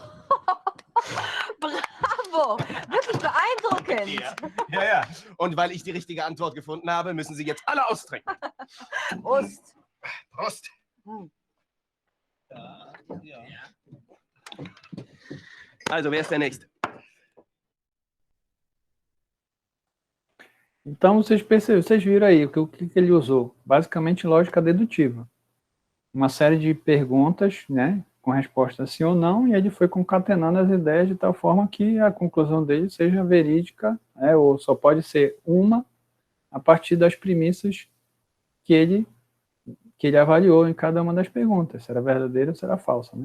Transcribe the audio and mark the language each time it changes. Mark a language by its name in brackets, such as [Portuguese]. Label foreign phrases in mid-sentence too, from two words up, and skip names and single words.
[German] Ah. Bravo! Wirklich beeindruckend! Ja, ja. Und weil ich die richtige Antwort gefunden habe, müssen Sie jetzt alle austrinken. Prost! Prost. Also, wer ist der Nächste? [Portuguese] Então, vocês viram aí o que ele usou. Basicamente, lógica dedutiva. Uma série de perguntas, né, com resposta sim ou não, e ele foi concatenando as ideias de tal forma que a conclusão dele seja verídica, ou só pode ser uma, a partir das premissas que ele avaliou em cada uma das perguntas, se era verdadeira ou se era falsa, né?